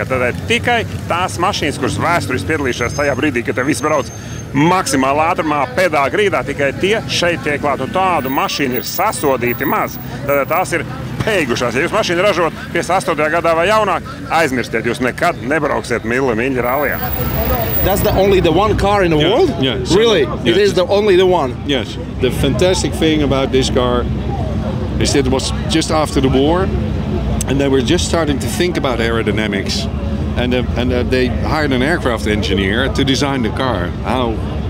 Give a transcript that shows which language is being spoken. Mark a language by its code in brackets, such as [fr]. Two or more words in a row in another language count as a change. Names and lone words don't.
[lv] Tad tikai tās mašīnas, kuras vēsturiski piedalījušās tajā brīdī, kad te viss brauc maksimāli ātrumā pedāla grīdā, tikai tie šeit tiek klāt. Un tādu mašīnu ir sasodīti maz. Tad tās ir beigušās. Ja jūs mašīnu ražot 58. gadā vai jaunāk, aizmirstiet, jūs nekad nebrauksiet Mille Miglia rallijā. [en] That's the only the one car in the world? Yes. Really? Yes. It is the only the one? Yes. The fantastic thing about this car is that it was just after the war and they were just starting to think about aerodynamics and they hired an aircraft engineer to design the car.